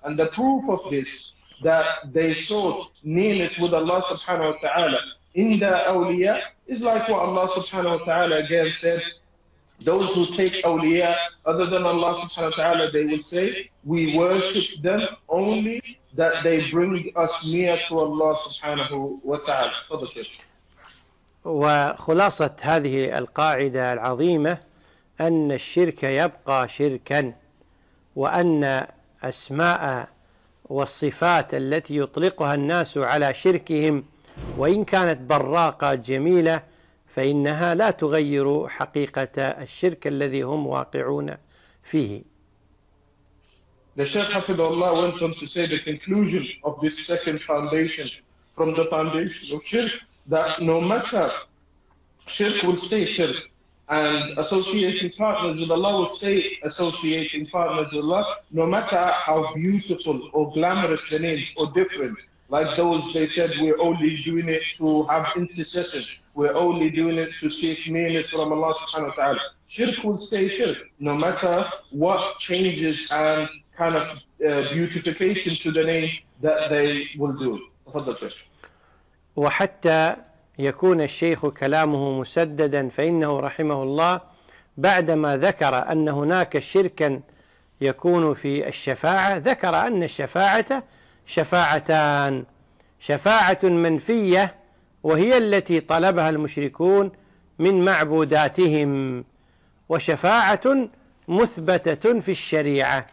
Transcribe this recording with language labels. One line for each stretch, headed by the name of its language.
English: And the proof of this, that they sought nearness with Allah subhanahu wa ta'ala in the awliya, is like what Allah subhanahu wa ta'ala again said, those who take awliya other than Allah subhanahu wa ta'ala, they will say, we worship them only that they bring us near to Allah subhanahu wa ta'ala.
Arabic: وخلاصة هذه القاعدة العظيمة أن الشرك يبقى شركا، وأن أسماء والصفات التي يطلقها الناس على شركهم وإن كانت براقة جميلة فإنها لا تغير حقيقة الشرك الذي هم واقعون فيه.
English: The Sheikh Hafidhullah went on to say the conclusion of this second foundation from the foundation of shirk, that no matter, shirk will stay shirk, and associating partners with Allah will stay associating partners with Allah, no matter how beautiful or glamorous the names or different. Like those they said, we're only doing it to have intercession. We're only doing it to seek meaning from Allah subhanahu wa ta'ala. Shirk will stay shirk, no matter what changes and kind of beautification to the name that they will do.
Arabic: وحتى يكون الشيخ كلامه مسددا فإنه رحمه الله بعدما ذكر أن هناك شركا يكون في الشفاعة ذكر أن الشفاعة شفاعتان، شفاعة منفية وهي التي طلبها المشركون من معبوداتهم، وشفاعة مثبتة في الشريعة.